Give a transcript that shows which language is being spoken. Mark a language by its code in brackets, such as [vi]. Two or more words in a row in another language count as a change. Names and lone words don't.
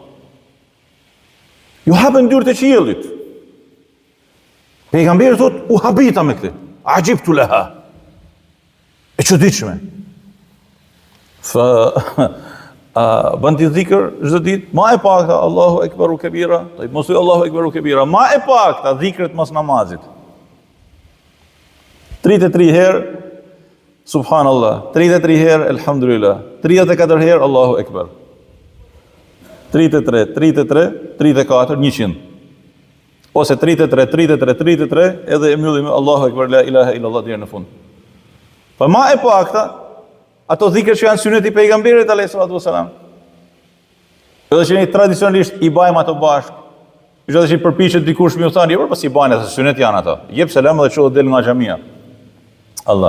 [sq] Ju hapen dyert e qiellit. Pejgamberi thot, u habita me këtë. [ar] عجبت لها. [sq] E çuditshme. Bën ti dhikr çdo ditë, ma e pakta [ar] الله أكبر كبيرا, [sq] mos thuaj [ar] الله أكبر كبيرا, [sq] ma e pakta dhikret mos namazit. 33 herë subhanallah, 33 herë elhamdulillah, 34 herë [ar] الله أكبر. [sq] 33, 33, 34, 100. Ose 33, 33, 33, edhe e mbyllim me [ar] الله أكبر لا إله إلا الله [sq] deri në fund. Pa ma e pakta ato dhikër që janë suneti pejgamberit [ar] عليه الصلاة والسلام. [sq] Edhe që ne tradicionalisht i bajmë ato bashkë. Çdo që përpiqet dikush më u thani, po si bajnë ato sunet janë ato. Jep selam dhe çohet del nga xhamia. Allah.